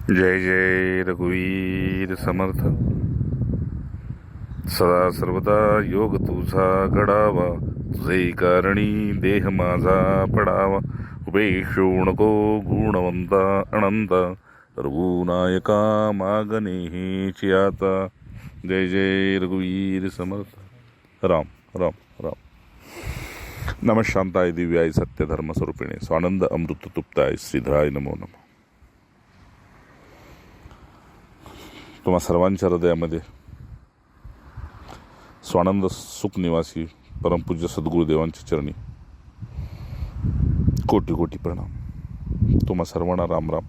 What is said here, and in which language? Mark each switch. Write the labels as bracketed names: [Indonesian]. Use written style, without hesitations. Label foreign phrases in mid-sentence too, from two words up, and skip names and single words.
[Marathi] जय जय रघुवीर समर्थ. सदा सर्वदा योग तुझा घडावा, तुझे कारणी देह माझा पडावा. उपेक्षू नको गुणवंता अनंता, रघुनायका मागणे आता. जय जय रघुवीर समर्थ. राम राम राम. [Sanskrit] नमशांताय दिव्याय सत्यधर्म स्वरूपिणे, स्वानंद अमृत तुप्ताय श्रीधराय नमो नमः. [Marathi] तुम्हा सर्वांच्या हृदयामध्ये स्वानंद सुख निवासी परमपूज्य सद्गुरुदेवांच्या चरणी कोटी कोटी प्रणाम. तुम्हा सर्वांना राम राम.